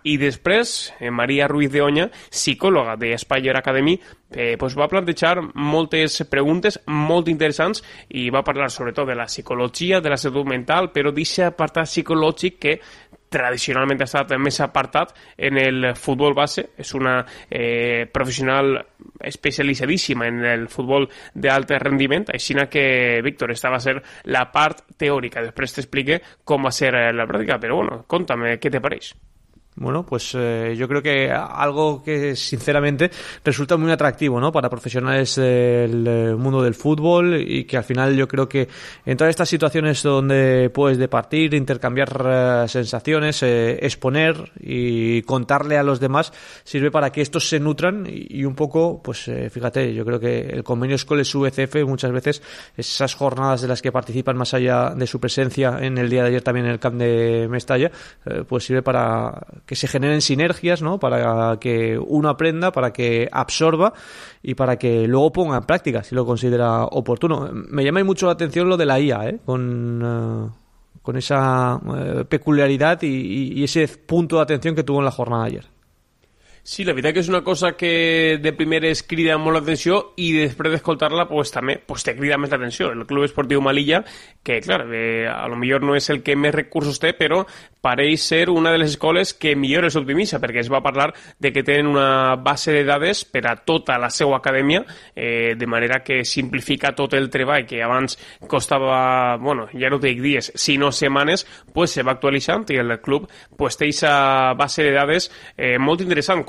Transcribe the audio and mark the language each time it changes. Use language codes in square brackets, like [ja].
[ca] I després, Maria Ruiz de Oña, psicòloga de Spire Academy, va plantejar moltes preguntes molt interessants i va parlar sobretot de la psicologia, de la salut mental, però d'aquest apartat psicològic que tradicionalment ha estat més apartat en el futbol base. És una professional especialitzadíssima en el futbol d'alt rendiment, així que, Víctor, esta va ser la part teòrica. Després t'explique com va ser la pràctica, però bueno, [es] contame, [ca] què te pareix? [es] Bueno, pues yo creo que algo que sinceramente resulta muy atractivo, ¿no?, para profesionales del mundo del fútbol, y que al final yo creo que en todas estas situaciones donde puedes departir, intercambiar sensaciones, exponer y contarle a los demás, sirve para que estos se nutran y un poco, fíjate, yo creo que el convenio Escoles UVCF muchas veces, esas jornadas de las que participan más allá de su presencia en el día de ayer también en el camp de Mestalla, sirve para que se generen sinergias, ¿no?, para que uno aprenda, para que absorba y para que luego ponga en práctica si lo considera oportuno. Me llama mucho la atención lo de la IA, con esa peculiaridad y ese punto de atención que tuvo en la jornada de ayer. [ca] Sí, la veritat que és una cosa que de primeres crida molt l'atenció i després d'escoltar-la pues també pues te crida més l'atenció. El Club Esportiu Malilla, que clar, a lo millor no és el que més recursos té, però pareix ser una de les escoles que millor els optimitza, perquè es va parlar de que tenen una base de dades per a tota la seva acadèmia, de manera que simplifica tot el treball que abans costava, bueno, ja no dic dies, sinó setmanes, pues se va actualitzant i el club pues té esa base de dades molt interessant.